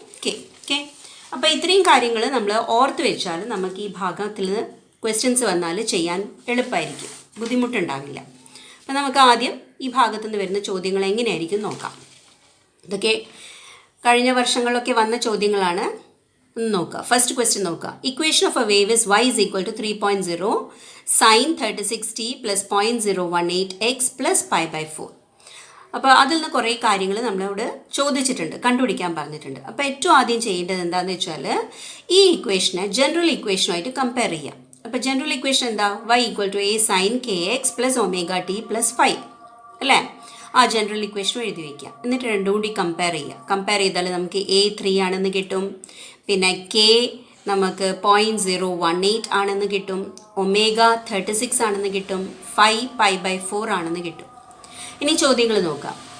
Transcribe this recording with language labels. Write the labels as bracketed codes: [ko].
[ml] Okay, അപ്പോൾ ഇത്രയും കാര്യങ്ങൾ നമ്മൾ ഓർത്ത് വെച്ചാൽ നമുക്ക് ഈ ഭാഗത്തിൽ ക്വസ്റ്റ്യൻസ് വന്നാൽ ചെയ്യാൻ എളുപ്പമായിരിക്കും, ബുദ്ധിമുട്ടുണ്ടാവില്ല. അപ്പോൾ നമുക്ക് ആദ്യം ഈ ഭാഗത്തു നിന്ന് വരുന്ന ചോദ്യങ്ങൾ എങ്ങനെയായിരിക്കും നോക്കാം. ഇതൊക്കെ കഴിഞ്ഞ വർഷങ്ങളിലൊക്കെ വന്ന ചോദ്യങ്ങളാണ്. ഒന്ന് നോക്കുക. ഫസ്റ്റ് ക്വസ്റ്റ്യൻ നോക്കുക. [en] Equation of a wave is y is equal to 3.0 sin 36t plus 0.018 x plus π/4. [ml] അപ്പോൾ അതിൽ നിന്ന് കുറേ കാര്യങ്ങൾ നമ്മളോട് ചോദിച്ചിട്ടുണ്ട്, കണ്ടുപിടിക്കാൻ പറഞ്ഞിട്ടുണ്ട്. അപ്പോൾ ഏറ്റവും ആദ്യം ചെയ്യേണ്ടത് എന്താണെന്ന് വെച്ചാൽ ഈ ഇക്വേഷനെ ജനറൽ ഇക്വേഷനുമായിട്ട് കമ്പയർ ചെയ്യാം. അപ്പോൾ ജനറൽ ഇക്വേഷൻ എന്താ? y equal to a sin kx plus omega T plus five അല്ലേ? ആ ജനറൽ ഇക്വേഷൻ എഴുതി വയ്ക്കുക. എന്നിട്ട് രണ്ടും കൂടി കമ്പയർ ചെയ്യുക. കമ്പയർ ചെയ്താൽ നമുക്ക് a 3 ആണെന്ന് കിട്ടും, പിന്നെ k നമുക്ക് 0.018 ആണെന്ന് കിട്ടും, ഒമേഗ 36 ആണെന്ന് കിട്ടും, 5 π/4 ആണെന്ന് കിട്ടും. ഇനി ചോദ്യങ്ങൾ നോക്കാം.